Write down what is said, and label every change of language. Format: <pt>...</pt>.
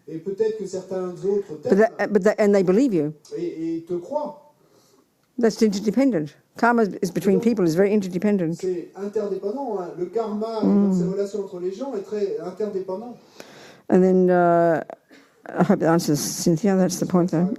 <fr>et peut-être que certains autres t'aiment</fr> <en>And they believe you.</en> <fr>et te croient.</fr> <en>That's interdependent. Karma is between people is very interdependent.</en> <fr>C'est interdépendant. Hein. Le karma dans ces relations entre les gens est très interdépendant.</fr> <en>And then, I hope that answers Cynthia, that's the point though.</en>